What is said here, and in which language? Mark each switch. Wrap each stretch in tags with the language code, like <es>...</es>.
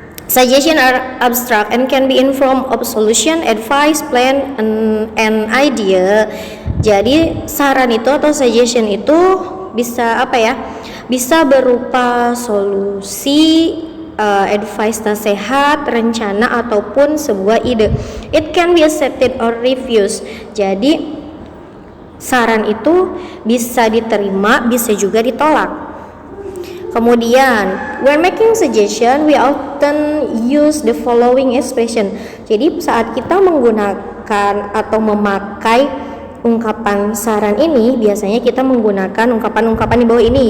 <en>Suggestion are abstract and can be in form of solution, advice, plan, and idea.</en> <id>Jadi saran itu atau suggestion itu bisa apa ya? Bisa berupa solusi, advice, nasihat, rencana ataupun sebuah ide.</id> <en>It can be accepted or refused.</en> <id>Jadi saran itu bisa diterima, bisa juga ditolak.</id> <en>Kemudian, when making suggestion, we often use the following expression.</en> <id>Jadi saat kita menggunakan atau memakai ungkapan saran ini, biasanya kita menggunakan ungkapan-ungkapan di bawah ini.</id>